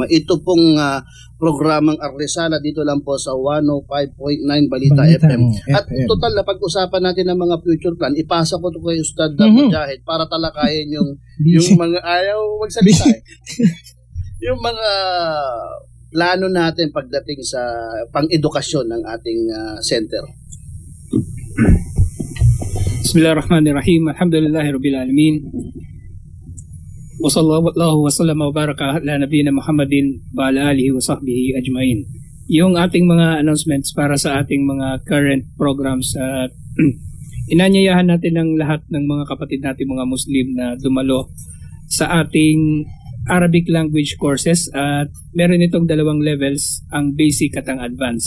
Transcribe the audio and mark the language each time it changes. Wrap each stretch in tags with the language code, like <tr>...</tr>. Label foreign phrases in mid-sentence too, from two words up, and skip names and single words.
<tl>Ito pong programang Arresala dito lang po sa 105.9 Balita FM. At total na pag-usapan natin ng mga</tl> <en>future plan,</en> <tl>ipasa ko ito kay Ustad Mujahid para talakayin yung mga ayaw magsalita. Yung mga plano natin pagdating sa pang-edukasyon ng ating center.</tl> <ar>بسم الله الرحمن الرحيم. الحمد لله رب العالمين وصلى الله وسلم وبارك على نبينا محمد وعلى آله وصحبه أجمعين.</ar> <tl>Yung ating mga announcements para sa ating mga</tl> <en>current programs</en> <tl>at inanyayahan natin ng lahat ng mga kapatid natin mga Muslim na dumalo sa ating</tl> <en>Arabic language courses</en> <tl>at meron itong dalawang levels, ang basic at ang advanced.</tl>